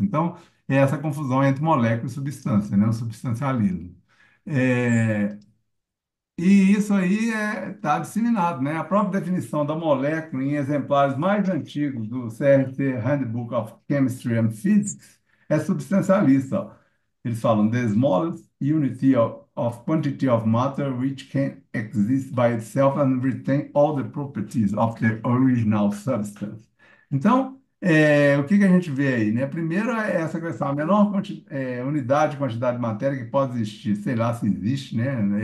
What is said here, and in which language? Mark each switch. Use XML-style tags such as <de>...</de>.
<pt>Então, é essa confusão entre molécula e substância, né? O substancialismo. É, e isso aí está disseminado, né? A própria definição da molécula em exemplares mais antigos do CRT Handbook of Chemistry and Physics é substancialista. Ó. Eles falam</pt> <en>the smallest unity of quantity of matter which can exist by itself and retain all the properties of the original substance.</en> <pt>Então, o que que a gente vê aí, né? Primeiro é essa questão, a menor unidade, quantidade de matéria que pode existir, sei lá se existe, né?</pt>